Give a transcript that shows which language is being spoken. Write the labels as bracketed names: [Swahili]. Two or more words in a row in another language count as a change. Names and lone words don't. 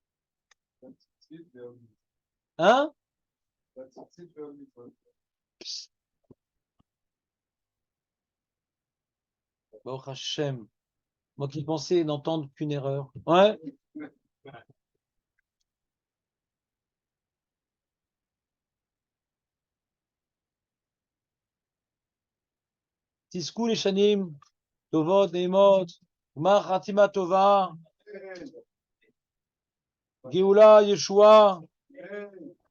[French] Hein? [Hebrew] ברוך השם. [French] Moi qui pensais n'entendre qu'une erreur. Ouais. [Hebrew] תזכו לשנים, טובות, נעימות, גמר חתימה טובה, גאולה, ישועה.